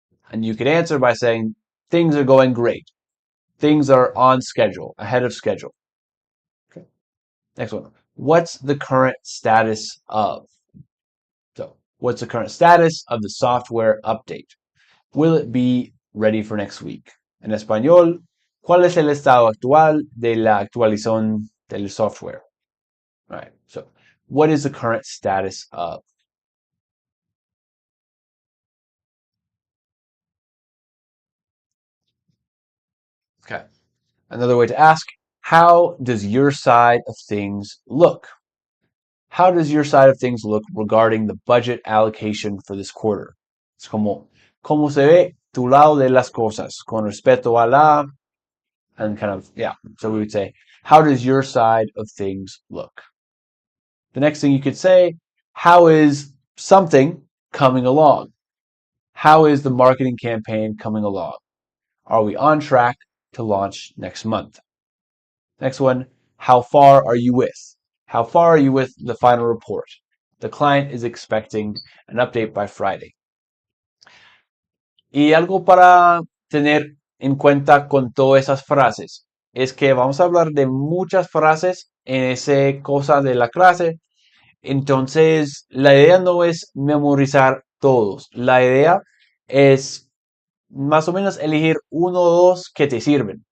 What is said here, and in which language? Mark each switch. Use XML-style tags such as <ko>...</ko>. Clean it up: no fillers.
<en>And you could answer by saying, things are going great. Things are on schedule, ahead of schedule. Okay. Next one. What's the current status of? So, what's the current status of the software update? Will it be ready for next week?</en> <es>En español, ¿cuál es el estado actual de la actualización del software?</es> <en>All right. So, what is the current status of? Okay. Another way to ask, how does your side of things look? How does your side of things look regarding the budget allocation for this quarter?</en> <es>Es como, ¿cómo se ve tu lado de las cosas con respecto a la,</es> <en>and kind of, yeah. So we would say, how does your side of things look? The next thing you could say, how is something coming along? How is the marketing campaign coming along? Are we on track to launch next month? Next one, how far are you with? How far are you with the final report? The client is expecting an update by Friday.</en> <es>Y algo para tener en cuenta con todas esas frases es que vamos a hablar de muchas frases en esa cosa de la clase. Entonces, la idea no es memorizar todos. La idea es más o menos elegir uno o dos que te sirven.</es>